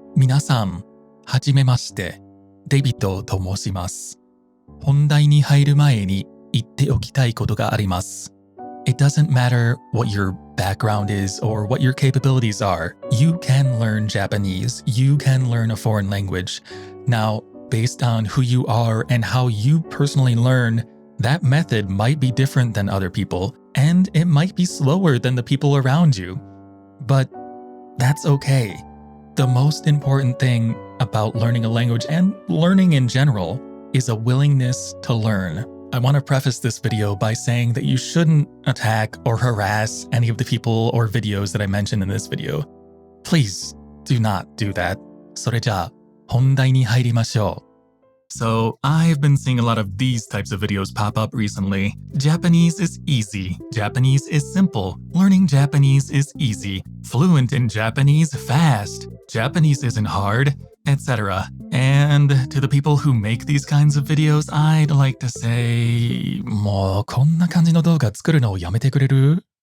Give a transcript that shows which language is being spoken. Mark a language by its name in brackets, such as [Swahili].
[Japanese] 皆さん、はじめまして、デビッドと申します。本題に入る前に言っておきたいことがあります。 [English] It doesn't matter what your background is or what your capabilities are. You can learn Japanese. You can learn a foreign language. Now, based on who you are and how you personally learn, that method might be different than other people, and it might be slower than the people around you. But that's okay. The most important thing about learning a language and learning in general is a willingness to learn. I want to preface this video by saying that you shouldn't attack or harass any of the people or videos that I mentioned in this video. Please do not do that. [Japanese] それじゃあ、本題に入りましょう。 [English] So, I've been seeing a lot of these types of videos pop up recently. Japanese is easy. Japanese is simple. Learning Japanese is easy. Fluent in Japanese fast. Japanese isn't hard, etc. And to the people who make these kinds of videos, I'd like to say, [Japanese] もうこんな感じの動画作るのをやめてくれる?